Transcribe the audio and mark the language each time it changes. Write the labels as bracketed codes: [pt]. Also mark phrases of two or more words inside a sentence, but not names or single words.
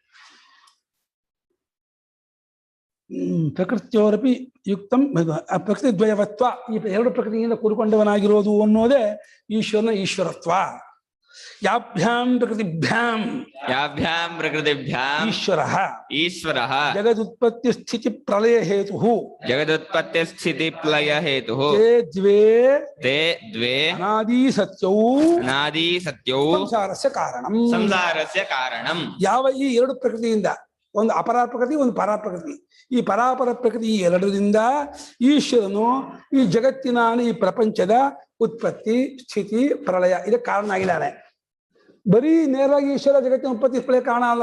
[sa] ಪ್ರಕೃತಿಯವರಪಿ ಯುಕ್ತಂ ಪ್ರಕೃತಿ ದ್ವಯವತ್ವ, [kn] ಈ ಎರಡು ಪ್ರಕೃತಿಯಿಂದ ಕೂಡಿಕೊಂಡವನಾಗಿರೋದು ಅನ್ನೋದೇ ಈಶ್ವರನ ಈಶ್ವರತ್ವ. [sa] ಯಾಭ್ಯಾಂ ಪ್ರಕೃತಿಭ್ಯಾಂ ಈಶ್ವರಃ ಈಶ್ವರಃ ಜಗದುತ್ಪತ್ತಿ ಸ್ಥಿತಿ ಪ್ರಳಯ ಹೇತು ತೇ ದ್ವೇ ಅನಾದಿ ಸತ್ಯೌ ಸಂಸಾರಸ್ಯ ಕಾರಣಂ. [kn] ಯಾವ ಈ ಎರಡು ಪ್ರಕೃತಿಯಿಂದ, ಒಂದು ಅಪರಾಧ ಪ್ರಕೃತಿ, ಒಂದು ಪರಾಪ್ರಕೃತಿ, ಈ ಪರಾಪರ ಪ್ರಕೃತಿ ಈ ಎರಡರಿಂದ ಈಶ್ವರನು ಈ ಜಗತ್ತಿನ ಈ ಪ್ರಪಂಚದ ಉತ್ಪತ್ತಿ ಸ್ಥಿತಿ ಪ್ರಳಯ ಇದಕ್ಕೆ ಕಾರಣ ಆಗಿದ್ದಾನೆ. ಬರೀ ನೇರವಾಗಿ ಈಶ್ವರ ಜಗತ್ತಿನ ಉತ್ಪತ್ತಿ ಪ್ರಳಯ ಕಾರಣ ಅಲ್ಲ.